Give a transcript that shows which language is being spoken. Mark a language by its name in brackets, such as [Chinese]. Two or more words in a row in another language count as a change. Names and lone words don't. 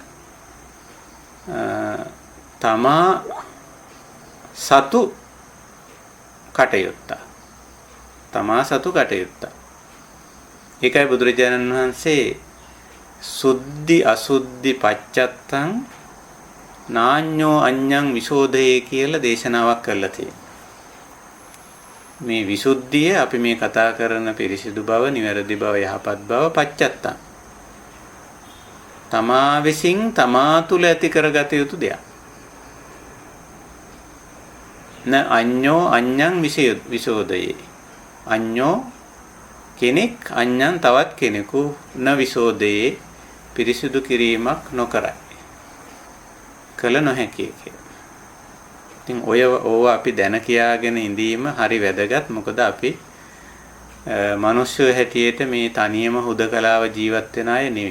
[Sinhala] තමා සතු කටයුත්ත තමා සතු කටයුත්ත ඒකයි බුදුරජාණන් වහන්සේ [Pali] සුද්ධි අසුද්ධි පච්චත්තං නාඤ්ඤෝ අඤ්ඤං විසෝධයේ [Sinhala] කියලා දේශනාවක් කරලා තියෙනවා. මේ විසුද්ධිය අපි මේ කතා කරන පිරිසිදු බව, නිවැරදි බව, යහපත් බව පච්චත්තං. තමා විසින් තමා තුළ ඇති කරගත යුතු දෙයක්. [Pali] න අඤ්ඤෝ අඤ්ඤං විසෝධයේ. [Sinhala] අඤ්ඤෝ කෙනෙක් අඤ්ඤං තවත් කෙනෙකු [Pali] න විසෝධයේ [Sinhala] පිරිසිදු කිරීමක් නොකරයි. කළ නොහැකි එක. ඉතින් ඕව අපි දැන කියාගෙන ඉඳීම හරි වැදගත්. මොකද අපි මිනිස්සු හැටියට මේ තනියම හුදකලාව ජීවත් වෙන අය නෙවෙයි.